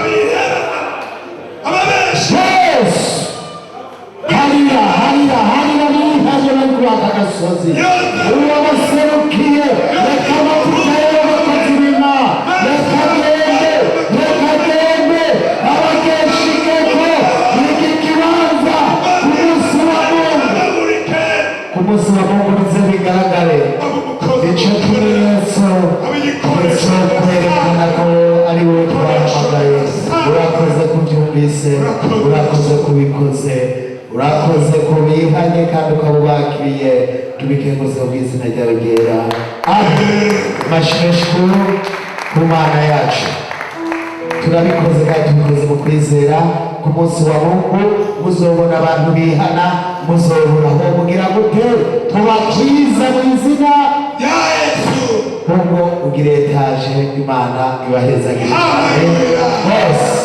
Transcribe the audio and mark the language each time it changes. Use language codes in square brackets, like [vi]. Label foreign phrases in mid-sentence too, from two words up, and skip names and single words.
[rn] Yesu harira harira harira bihaje bari kuri aka gasozi, uwo baserukiye reka amavuta y'abakozi b'Imana reka agende, reka agende abageshigeko iki kibanza ku munsi wa Mungu bize bigaragare ico kimenyetso cyo kwerekana ko ari wowe twahamagaye. Urakoze kubyumvise, urakoze kubikoze, urakoze kubihanye kandi ukabubakiriye, tubikeguze mu izina ryawe ryera. Amen. Mashimeshukuru ku Mana yacu, turabikoze kandi tubikoze mu kwizera. Ku munsi wa Mungu muzobona abantu bihana, muzobona aho mugira gute tubakiza mu izina rya Yesu. Ubwo ugire etaje, Imana ibahezagire. Amen.